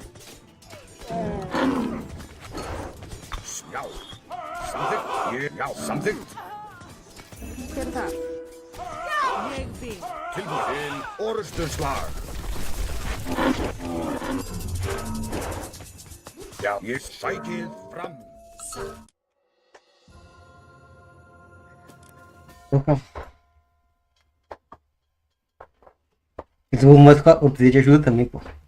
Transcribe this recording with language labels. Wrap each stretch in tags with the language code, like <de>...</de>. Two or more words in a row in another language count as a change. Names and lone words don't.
<is>Já. Samþykkt. Já, samþykkt. Hver er það? Ég vil. Tilbúin til orustuslag. Já, ég sækið fram.</is> <pt>Opa. Eles vão mais eu precisei de ajuda também, pô.</pt>